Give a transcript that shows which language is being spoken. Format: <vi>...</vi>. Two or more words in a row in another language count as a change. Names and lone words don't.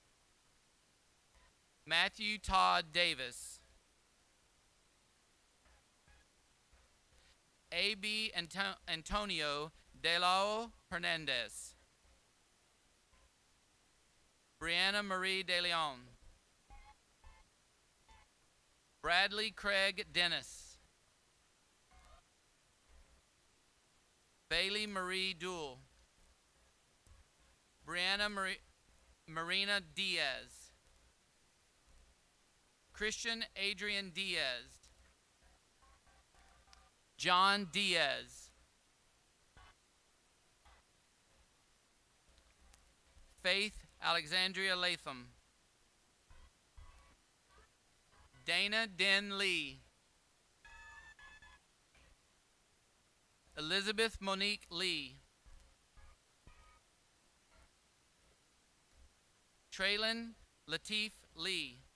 <en>Matthew Todd Davis. A.B. Antonio De La Hernandez. Brianna Marie De Leon. Bradley Craig Dennis. Bailey Marie Duell. Brianna Marina Diaz. Christian Adrian Diaz. John Diaz. Faith Alexandria Latham. Dana Den Lee. Elizabeth Monique Lee. Traylon Latif Lee.</en>